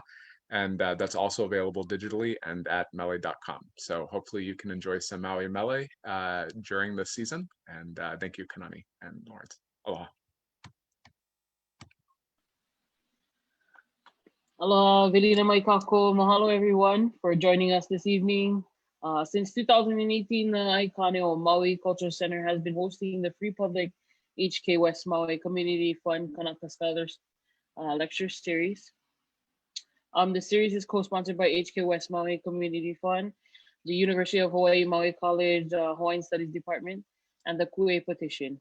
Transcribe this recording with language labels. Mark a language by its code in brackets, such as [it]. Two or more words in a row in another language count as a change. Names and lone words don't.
[en] And that's also available digitally and at mele.com. So hopefully you can enjoy some Maui Mele during the season. And thank you, Kanani and Lorenz. Aloha. Aloha, [haw] Vilina mai kako. [en] Mahalo everyone for joining us this evening. Since 2018, the Iconic Maui Cultural Center has been hosting the free public HK West Maui Community Fund Kanaka Scholars Lecture Series. The series is co-sponsored by HK West Maui Community Fund, the University of Hawaii Maui College Hawaiian Studies Department, and the Ku'e Petition.